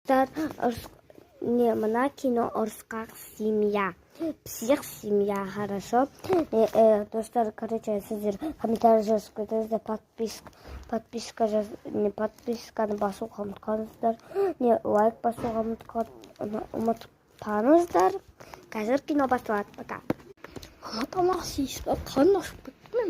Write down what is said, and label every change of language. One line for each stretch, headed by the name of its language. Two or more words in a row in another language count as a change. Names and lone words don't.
Kazakh: Не, мына кино «Орыс как семья».
Russian: Псих семья, хорошо.
Kazakh: Достар, короче, сіздер комментарий жазып кетіңіздер, подписканы басуға ұмытпаңыздар. Не, лайк басуға ұмытпаңыздар. Қазір кино басталады. Пока. Мама тамақ істейсіз ба? Қарным ашып кетті мен.